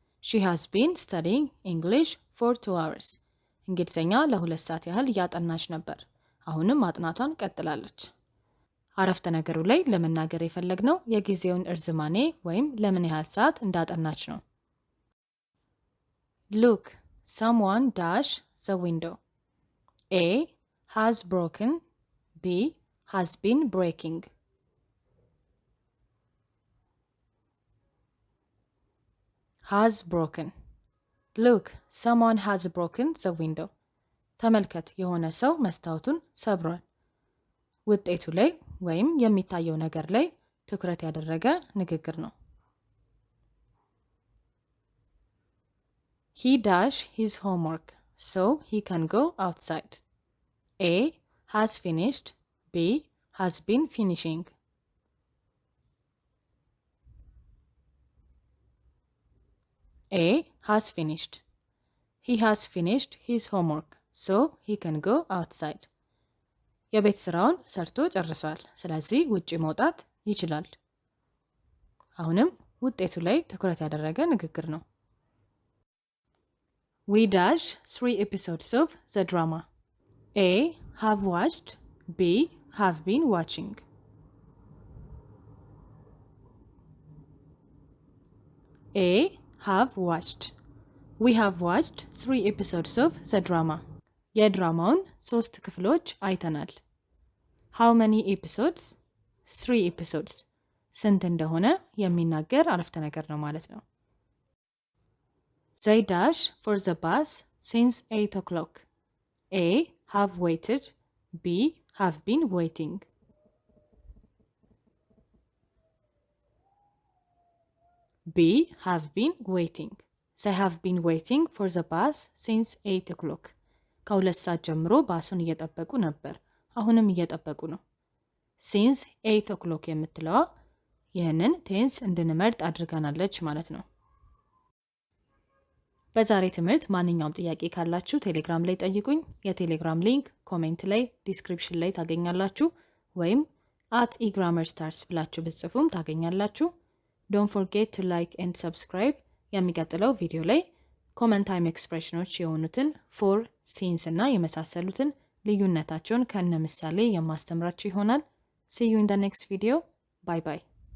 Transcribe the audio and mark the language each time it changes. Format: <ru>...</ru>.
<en>She has been studying English for 2 hours.</en> <am>እንግሊዝኛ ለ2 ሰዓት ያህል እያጠናች ነበር። አሁንም ማጥናቷን ቀጥላለች። አረፍተ ነገሩ ላይ ለመናገር የፈለግነው የጊዜውን እርዝማኔ ወይም ለምን ያህል ሰዓት እንዳጠናች ነው።</am> <en>Look, someone dash the window. A. Has broken. B. Has been breaking. Has broken. Look, someone has broken the window.</en> <am>ተመልከት፣ የሆነ ሰው መስታወቱን ሰብሯል። ውጤቱ ላይ ወይም የሚታየው ነገር ላይ ትኩረት ያደረገ ንግግር ነው።</am> <en>He dash his homework so he can go outside. A. Has finished. B. Has been finishing. A. Has finished. He has finished his homework so he can go outside.</en> <am>የቤት ስራውን ሰርቶ ጨርሷል። ስለዚህ ውጪ መውጣት ይችላል። አሁንም ውጤቱ ላይ ትኩረት ያደረገ ንግግር ነው።</am> <en>We dash 3 episodes of the drama. A. Have watched. B. Have been watching. A. Have watched. We have watched 3 episodes of the drama.</en> <am>የድራማውን 3 ክፍሎች አይተናል።</am> <en>How many episodes? 3 episodes.</en> <am>ስንት እንደሆነ የሚናገር አረፍተ ነገር ነው ማለት ነው።</am> <en>They dash for the bus since 8 o'clock. A. Have waited. B. Have been waiting. B. Have been waiting. They have been waiting for the bus since 8 o'clock.</en> <am>ከ2 ሰዓት ጀምሮ ባሱን እየጠበቁ ነበር። አሁንም እየጠበቁ ነው። ሲንስ 8 o'clock የምትለዋ ይህንን ቴንስ እንድንመርጥ አድርጋናለች ማለት ነው። በዛሬ ትምህርት ማንኛውም ጥያቄ ካላችሁ ቴሌግራም ላይ ጠይቁኝ። የቴሌግራም ሊንክ ኮሜንት ላይ ዲስክሪፕሽን ላይ ታገኛላችሁ፣ ወይም @eGrammarStars ብላችሁ ብትጽፉም ታገኛላችሁ።</am> <en>ዶንት ፎርጌት ቱ ላይክ ኤንድ ሰብስክራይብ።</en> <am>የሚቀጥለው ቪዲዮ ላይ ኮመንት ታይም ኤክስፕሬሽኖች የሆኑትን ፎር፣ ሲንስ እና የመሳሰሉትን ልዩነታቸውን ከነ ምሳሌ የማስተምራችሁ ይሆናል።</am> <en>See you in the next video. Bye bye.</en>